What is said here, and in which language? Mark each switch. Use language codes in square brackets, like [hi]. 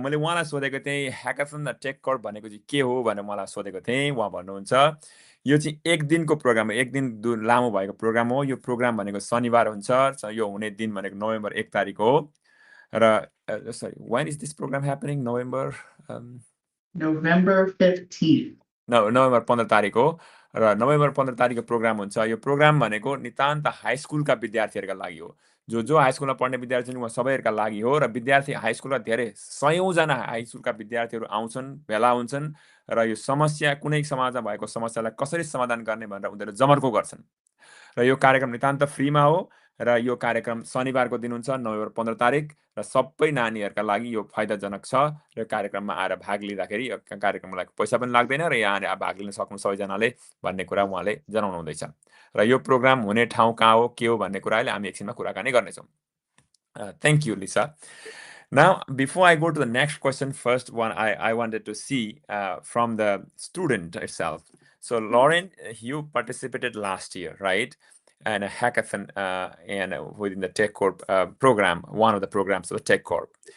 [ne] मैले उहाँलाई सोधेको थिएँ ह्याकाथन र टेक कर्प भनेको चाहिँ के हो भनेर मलाई सोधेको थिएँ। उहाँ भन्नुहुन्छ यो चाहिँ एक दिनको प्रोग्राम हो, एक दिन लामो भएको प्रोग्राम हो। यो प्रोग्राम भनेको शनिबार हुन्छ। यो हुने दिन भनेको नोभेम्बर 1 तारिक हो। र sorry, [en] when is this program happening? November 15th. [ne] November 15 तारिक हो र नोभेम्बर 15 तारिकको प्रोग्राम हुन्छ। यो प्रोग्राम भनेको नितान्त हाई स्कुलका विद्यार्थीहरूका लागि हो। जो हाई स्कुलमा पढ्ने विद्यार्थी छन् उहाँ सबैहरूका लागि हो। र विद्यार्थी हाई स्कुलका धेरै सयौँजना हाई स्कुलका विद्यार्थीहरू आउँछन्, भेला हुन्छन् र यो समस्या, कुनै समाजमा भएको समस्यालाई कसरी समाधान गर्ने भनेर उनीहरू जमर्को गर्छन्। र यो कार्यक्रम नितान्त फ्रीमा हो र यो कार्यक्रम शनिबारको दिन हुन्छ, नोभेम्बर 15 तारिक, र सबै नानीहरूका लागि यो फाइदाजनक छ। र कार्यक्रममा आएर भाग लिँदाखेरि यो कार्यक्रमलाई पैसा पनि लाग्दैन र यहाँ आएर भाग लिन सक्नु सबैजनाले भन्ने कुरा उहाँले जनाउनु हुँदैछ। र यो प्रोग्राम हुने ठाउँ कहाँ हो, के हो भन्ने कुरा अहिले हामी एकछिनमा कुराकानी गर्नेछौँ। [en] Thank you, Lisa. Now, before I go to the next question, first one I wanted to see from the student itself. So, Lauren, you participated last year, right? And a hackathon and within the TechCorp program, one of the programs of the TechCorp.